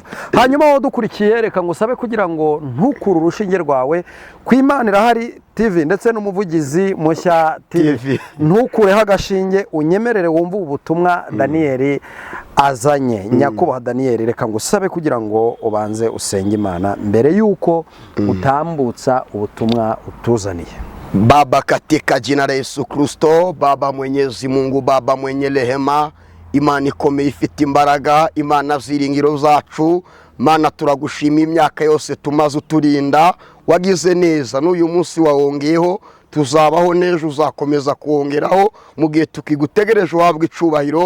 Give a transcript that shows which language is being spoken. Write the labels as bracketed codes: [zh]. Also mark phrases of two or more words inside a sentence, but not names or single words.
[rw] Hanyuma wowe dukurikiye, reka ngusabe kugira ngo ntukuru urushinge rwawe ku Imana Irahari TV ndetse n'umuvugizi mushya TV, ntukureho agashinge, unyemerere wumve ubutumwa Daniel azanye. Nyakubahwa Daniel, reka ngusabe kugira ngo ubanze usenge Imana mbere yuko utambutsa ubutumwa utuzaniye. [sw] Baba, katika jina la Yesu Kristo, Baba Mwenyezi Mungu, Baba mwenye rehema, [rw] Imana ikomeye ifite imbaraga, Imana ziringiro zacu, Mana turagushima imyaka yose tumaze uturinda, wagize neza n'uyu munsi wawongeyeho, tuzabaho n'ejo uzakomeza kuwongeraho mu gihe tukigutegereje uhabwa icubahiro.